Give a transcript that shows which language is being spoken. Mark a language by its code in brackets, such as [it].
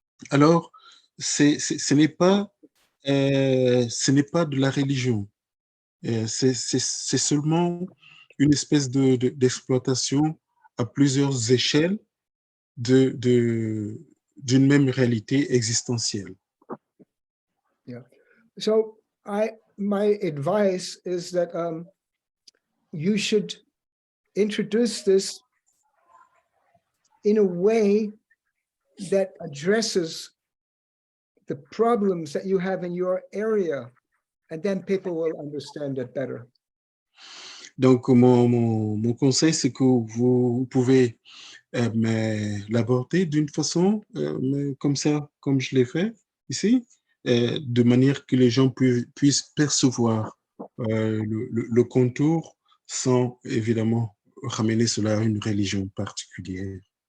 [fr] Alors, ce n'est pas de la religion. C'est seulement une espèce d'exploitation à plusieurs échelles d'une même réalité existentielle. [en] Yeah. So my advice is that you should introduce this in a way that addresses the problems that you have in your area, and then people will understand it better. [fr] Donc, mon conseil, c'est que vous pouvez l'aborder d'une façon comme ça, comme je l'ai fait ici, de manière que les gens puissent percevoir le contour sans évidemment ramener cela à une religion particulière.